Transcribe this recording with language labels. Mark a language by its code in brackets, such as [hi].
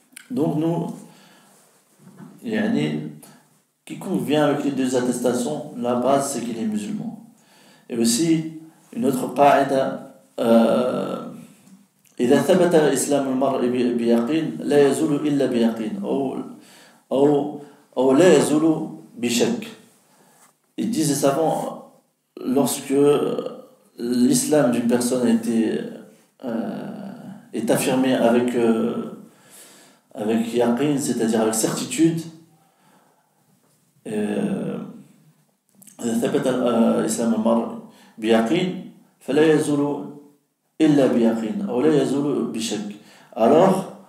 [fr] Donc nous, quiconque vient avec les deux attestations, la base c'est qu'il est musulman. Et aussi une autre qa'ida, [ar] إذا ثبت إسلام المرء بيقين لا يزول إلا بيقين أو لا يزول بشك. [fr] Ils disent les savants, lorsque l'islam d'une personne est affirmé avec yaqin, c'est-à-dire avec certitude, [ar] إذا ثبت إسلام المرء بيقين فلا يزول إلا بيقين أو لا يزول بشك. [fr] Alors